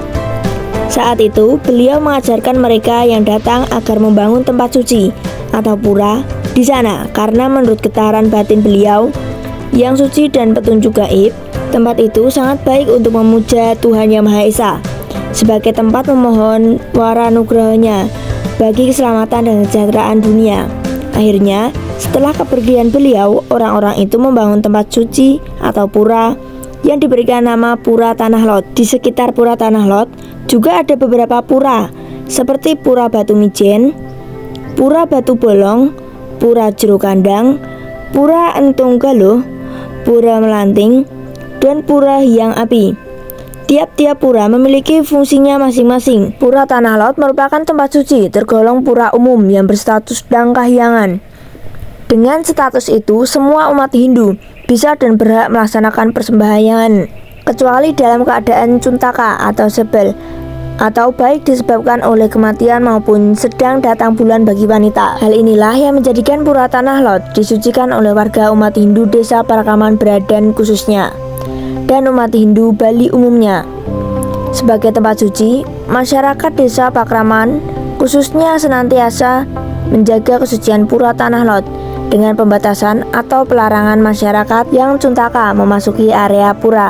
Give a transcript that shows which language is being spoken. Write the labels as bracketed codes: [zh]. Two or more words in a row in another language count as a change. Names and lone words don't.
[id] Saat itu, beliau mengajarkan mereka yang datang agar membangun tempat suci atau pura di sana karena menurut getaran batin beliau yang suci dan petunjuk gaib, tempat itu sangat baik untuk memuja Tuhan Yang Maha Esa sebagai tempat memohon waranugrahanya bagi keselamatan dan kesejahteraan dunia. Akhirnya, setelah kepergian beliau, orang-orang itu membangun tempat suci atau pura yang diberikan nama Pura Tanah Lot. Di sekitar Pura Tanah Lot juga ada beberapa pura seperti Pura Batu Mijen, Pura Batu Bolong, Pura Jero Kandang, Pura Entung Galuh, Pura Melanting, dan Pura Hyang Api. Tiap-tiap pura memiliki fungsinya masing-masing. Pura Tanah Lot merupakan tempat suci tergolong pura umum yang berstatus Dang Kahyangan. Dengan status itu, semua umat Hindu bisa dan berhak melaksanakan persembahyaan, kecuali dalam keadaan cuntaka atau sebel, atau baik disebabkan oleh kematian maupun sedang datang bulan bagi wanita. Hal inilah yang menjadikan Pura Tanah Lot disucikan oleh warga umat Hindu desa Parakaman Bradan khususnya, dan umat Hindu Bali umumnya. Sebagai tempat suci, masyarakat desa Pakraman khususnya senantiasa menjaga kesucian Pura Tanah Lot dengan pembatasan atau pelarangan masyarakat yang cuntaka memasuki area pura.